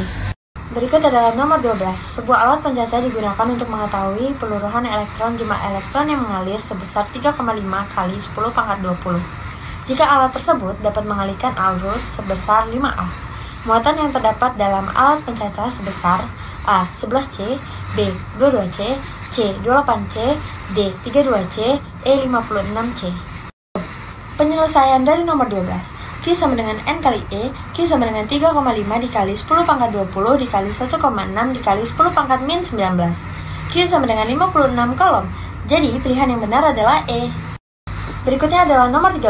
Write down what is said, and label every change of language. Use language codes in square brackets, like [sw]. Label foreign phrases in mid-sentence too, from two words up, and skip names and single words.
[id] Berikut adalah nomor 12. Sebuah alat pencacah digunakan untuk mengetahui peluruhan elektron jumlah elektron yang mengalir sebesar 3,5 kali 10 pangkat 20. Jika alat tersebut dapat mengalirkan arus sebesar 5A. Muatan yang terdapat dalam alat pencacah sebesar A. 11C, B. 22C, C. 28C, D. 32C, E. 56C. Penyelesaian dari nomor 12. Q sama dengan N kali E, Q sama dengan 3,5 dikali 10 pangkat 20 dikali 1,6 dikali 10 pangkat min 19. Q sama dengan 56 kolom. Jadi pilihan yang benar adalah E. Berikutnya adalah nomor 13.